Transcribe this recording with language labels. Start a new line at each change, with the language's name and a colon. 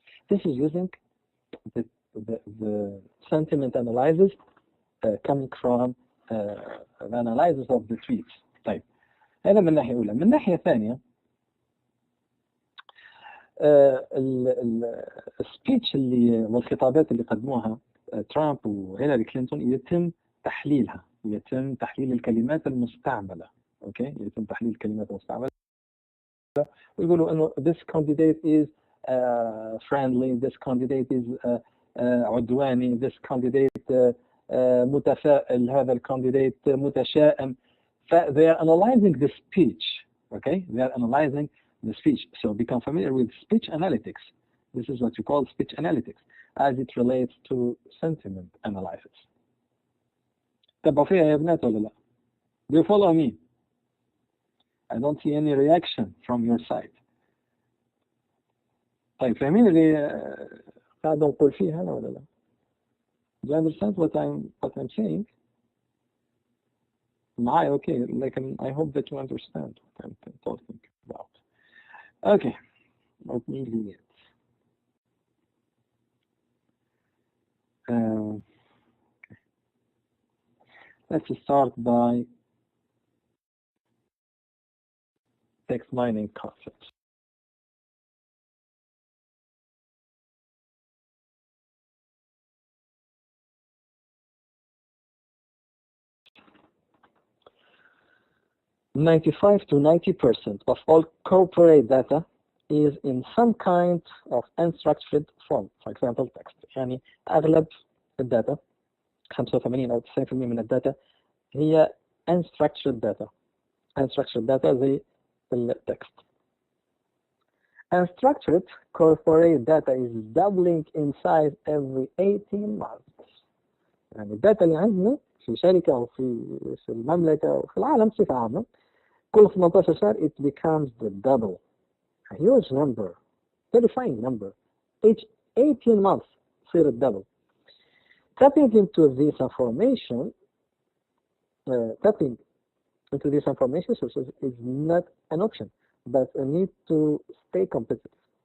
English: This is using the sentiment analysis coming from the analysis of the tweets.
Arabic: طيب هذا من ناحية أولى. من ناحية ثانية السبيتش والخطابات اللي قدموها ترامب وهيلاري كلينتون يتم تحليلها، يتم تحليل الكلمات المستعملة. أوكي، يتم تحليل الكلمات المستعملة ويقولوا إنه
English: this candidate is friendly, this candidate is
Arabic: عدواني, this candidate متفائل, هذا الكانديديت متشائم.
English: They are analyzing the speech. Okay, they are analyzing the speech. So become familiar with speech analytics. This is what you call speech analytics as it relates to sentiment analysis.
Arabic: تبقوا فيها يا بنات ولا لا؟
English: Do you follow me? I don't see any reaction from your side.
Arabic: طيب فاهمين اللي قاعد نقول فيه هنا ولا لا؟
English: Do you understand what I'm saying? Okay, like I hope that you understand what I'm talking about. Okay, let me read it. Okay. Let's start by text mining concepts. .95 to 90% of all corporate data is in some kind of unstructured form. For example, text.
Arabic: يعني أغلب الداتا 85 أو 90% من الداتا هي unstructured data.
English: Unstructured data
Arabic: زي التكست.
English: Unstructured corporate data is doubling in size every 18 months.
Arabic: يعني الداتا اللي عندنا في شركة أو في المملكة أو في العالم بصفة عامة كل 18 شهر
English: it becomes the double. A huge number, terrifying number. Each 18 months
Arabic: يصير الدبل.
English: Tapping into this information sources is not an option, but a need to stay competitive.